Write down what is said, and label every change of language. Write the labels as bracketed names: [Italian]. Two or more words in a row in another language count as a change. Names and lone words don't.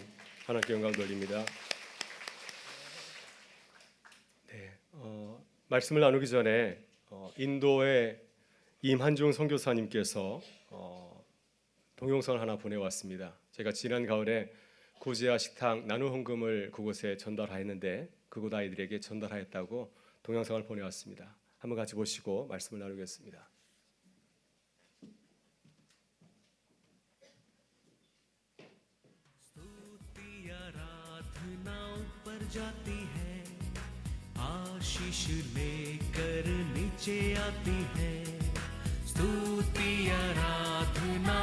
[Korean] 하나님께 영광 돌립니다. 네, 말씀을 나누기 전에 인도의 임한중 선교사님께서 동영상을 하나 보내왔습니다. 제가 지난 가을에 고지아 식탁 나눔 헌금을 그곳에 전달하였는데 그곳 아이들에게 전달하였다고 동영상을 보내왔습니다. 한번 같이 보시고 말씀을 나누겠습니다. [Hindi] जाती है आशीष लेकर नीचे आती है स्तुति आराधना